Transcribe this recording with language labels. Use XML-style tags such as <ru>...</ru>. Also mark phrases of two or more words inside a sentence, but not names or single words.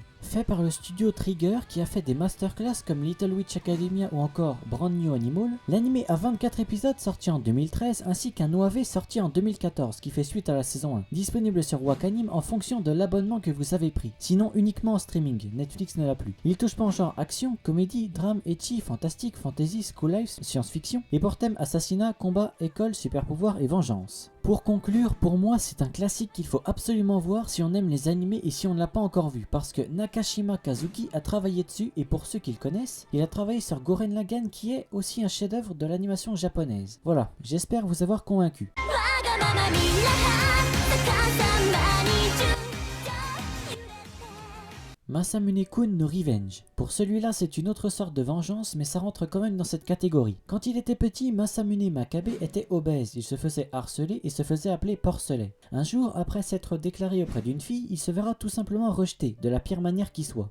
<fr>Fait par le studio Trigger qui a fait des masterclass comme Little Witch Academia ou encore Brand New Animal, l'animé a 24 épisodes sortis en 2013 ainsi qu'un OAV sorti en 2014 qui fait suite à la saison 1, disponible sur Wakanim en fonction de l'abonnement que vous avez pris, sinon uniquement en streaming, Netflix ne l'a plus. Il touche pas en genre action, comédie, drame, ecchi, fantastique,</fr> <en>fantasy, school life,</en> <fr>science-fiction et pour thème assassinat, combat, école, super pouvoir et vengeance. Pour conclure, pour moi c'est un classique qu'il faut absolument voir si on aime les animés et si on ne l'a pas encore vu, parce que Nakashima Kazuki a travaillé dessus et pour ceux qui le connaissent, il a travaillé sur Gurren Lagann qui est aussi un chef-d'œuvre de l'animation japonaise. Voilà, j'espère vous avoir convaincu.</fr> <ja>ままみんな逆さまに順調揺れて</ja> <fr>Masamune-kun no Revenge. Pour celui-là, c'est une autre sorte de vengeance, mais ça rentre quand même dans cette catégorie. Quand il était petit, Masamune Makabe était obèse, il se faisait harceler et se faisait appeler porcelet. Un jour, après s'être déclaré auprès d'une fille, il se verra tout simplement rejeté, de la pire manière qui soit.</fr>